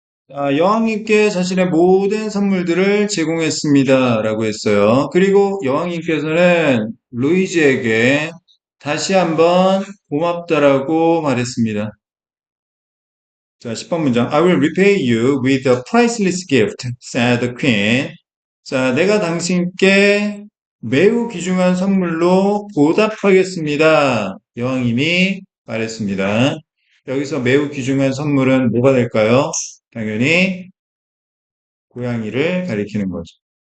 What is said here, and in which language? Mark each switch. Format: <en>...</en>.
<ko>여왕님께 자신의 모든 선물들을 제공했습니다. 라고 했어요. 그리고 여왕님께서는 루이지에게 다시 한번 고맙다라고 말했습니다. 자, 10번 문장.</ko> <en>I will repay you with a priceless gift, said the queen.</en> <ko>자, 내가 당신께 매우 귀중한 선물로 보답하겠습니다. 여왕님이 말했습니다. 여기서 매우 귀중한 선물은 뭐가 될까요? 당연히 고양이를 가리키는 거죠.</ko>